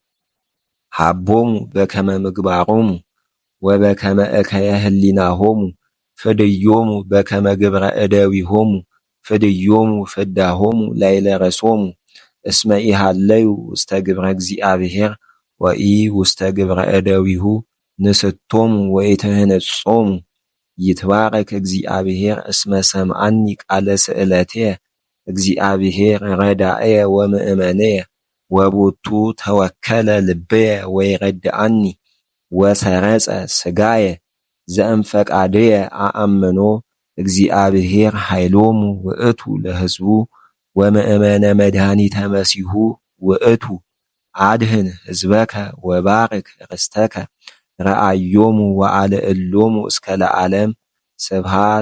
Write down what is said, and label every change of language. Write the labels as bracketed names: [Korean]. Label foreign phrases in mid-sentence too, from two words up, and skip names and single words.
[Geez] ሀቦሙ በከመ ምግባሮሙ ወበከመ እከየ ህሊናሆሙ። ፍድዮሙ በከመ ግብረ እደዊሆሙ ፍድዮሙ ፍዳሆሙ ላዕለ ርእሶሙ። እስመ ኢሃለዩ ውስተ ግብረ እግዚአብሔር ወኢ ውስተ ግብረ እደዊሁ። ንስቶሙ ወኢትህነጾሙ። ይትባረክ እግዚአብሔር እስመ ሰምዓኒ ቃለ ስእለትየ። እግዚአብሔር ረዳእየ ወምእመንየ። ወቦቱ ተወከለ ልብየ ወይረድአኒ። ወሰረጸ ሥጋየ ዘእምፈቃድየ አአምኖ። እግዚአብሔር ኃይሎሙ ውእቱ ለሕዝቡ ወምእመነ መድኃኒተ መሲሑ ውእቱ። አድኅን ሕዝበከ ወባርክ ርስተከ። ረአዮሙ ወአልዕሎሙ እስከ ለዓለም። ስብሐት